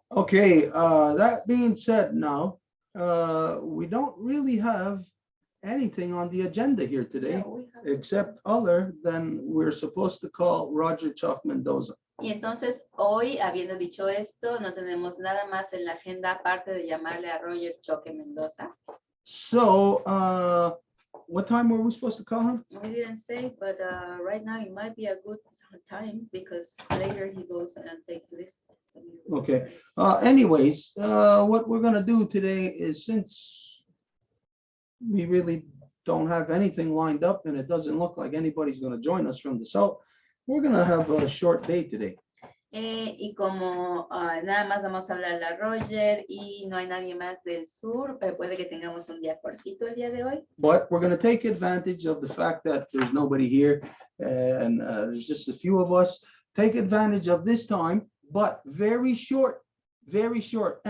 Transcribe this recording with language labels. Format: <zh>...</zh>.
<en>Okay, that being said now, we don't really have anything on the agenda here today, Yeah, we have- except other than we're supposed to call Roger Chuck Mendoza.</en> <es>Y entonces, hoy, habiendo dicho esto, no tenemos nada más en la agenda aparte de llamarle a Roger Choque Mendoza.</es> <en>So, what time were we supposed to call him? We didn't say, but right now it might be a good time because later he goes and takes lists. Okay. Anyways, what we're gonna do today is, since we really don't have anything lined up and it doesn't look like anybody's going to join us from the south, we're going to have a short day today.</en> <es>Y como nada más vamos a hablar a Roger y no hay nadie más del sur, puede que tengamos un día cortito el día de hoy.</es> <en>But we're going to take advantage of the fact that there's nobody here and there's just a few of us. Take advantage of this time, but very short, very short.</en>